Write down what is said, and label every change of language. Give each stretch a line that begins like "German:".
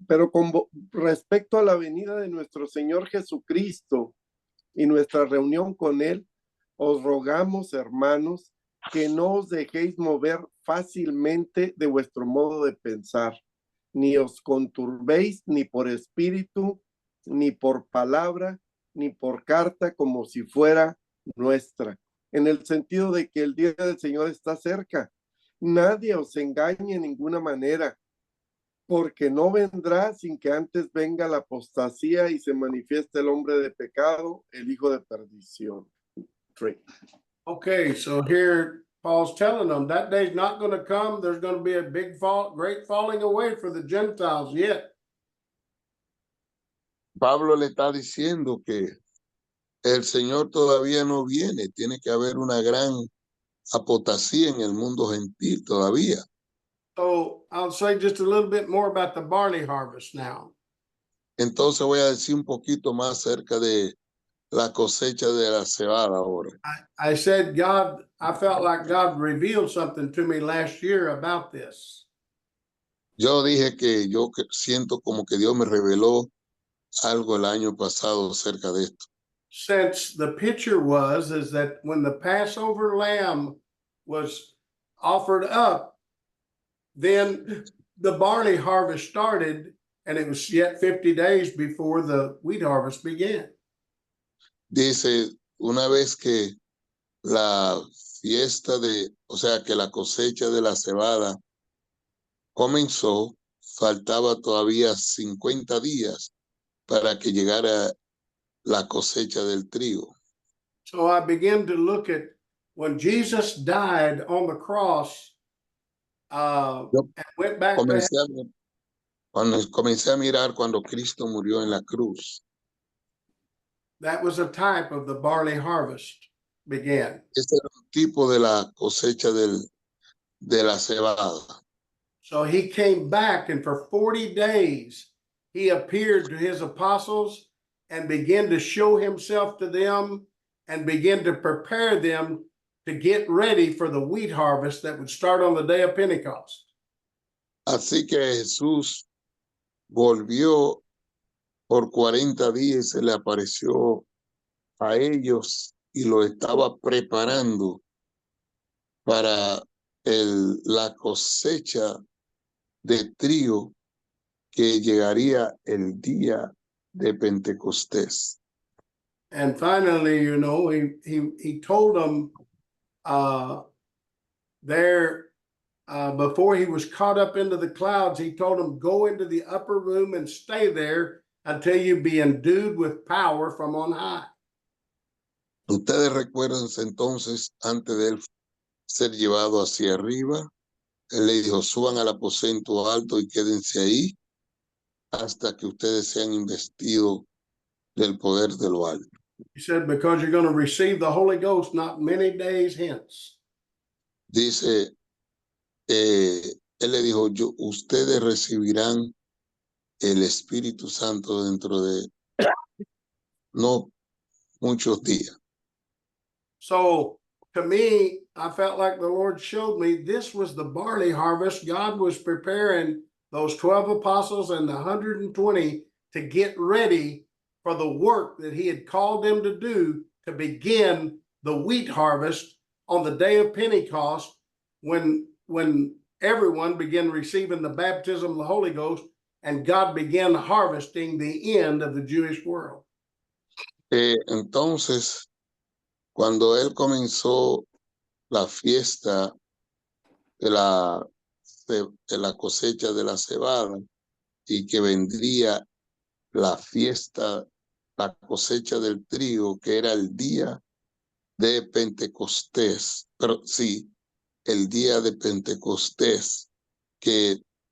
Spanish: Pero con respecto a la venida de nuestro Señor Jesucristo y nuestra reunión con Él, os rogamos, hermanos, que no os dejéis mover fácilmente de vuestro modo de pensar, ni os conturbéis ni por espíritu, ni por palabra, ni por carta, como si fuera nuestra, en el sentido de que el día del Señor está cerca. Nadie os engañe en ninguna manera, porque no vendrá sin que antes venga la apostasía y se manifieste el hombre de pecado, el hijo de perdición. 3.
English: Okay, so here Paul's telling them that day's not going to come. There's going to be a great falling away for the Gentiles yet.
Spanish: Pablo le está diciendo que el Señor todavía no viene, tiene que haber una gran apostasía en el mundo gentil todavía.
English: So I'll say just a little bit more about the barley harvest now.
Spanish: Entonces voy a decir un poquito más acerca de la cosecha de la cebada ahora.
English: I said I felt like God revealed something to me last year about this.
Spanish: Yo dije que yo siento como que Dios me reveló algo el año pasado acerca de esto.
English: Since the picture is that when the Passover lamb was offered up, then the barley harvest started, and it was yet 50 days before the wheat harvest began.
Spanish: Dice, una vez que la fiesta o sea, que la cosecha de la cebada comenzó, faltaba todavía 50 días para que llegara la cosecha del trigo.
English: So I began to look at when Jesus died on the cross and went back to heaven.
Spanish: Cuando comencé a mirar cuando Cristo murió en la cruz.
English: That was a type of the barley harvest. began.
Spanish: Este era un tipo de la cosecha de la cebada.
English: So he came back, and for 40 days he appeared to his apostles and began to show himself to them and began to prepare them to get ready for the wheat harvest that would start on the day of Pentecost.
Spanish: Así que Jesús volvió por 40 días y se le apareció a ellos y lo estaba preparando para la cosecha de trigo que llegaría el día de Pentecostés.
English: And finally, you know, he told them before he was caught up into the clouds, he told them, go into the upper room and stay there until you be endued with power from on high.
Spanish: Ustedes recuerdan entonces, antes de él ser llevado hacia arriba, él le dijo, suban al aposento alto y quédense ahí hasta que ustedes sean investidos del poder de lo alto.
English: He said, because you're going to receive the Holy Ghost not many days hence.
Spanish: Dice, él le dijo, ustedes recibirán el Espíritu Santo dentro de no muchos días.
English: So to me, I felt like the Lord showed me this was the barley harvest. God was preparing those 12 apostles and the 120 to get ready for the work that he had called them to do to begin the wheat harvest on the day of Pentecost when everyone began receiving the baptism of the Holy Ghost and God began harvesting the end of the Jewish world.
Spanish: Entonces, cuando él comenzó la fiesta de la cosecha de la cebada y que vendría la fiesta, la cosecha del trigo, que era el día de Pentecostés, pero sí, el día de Pentecostés, que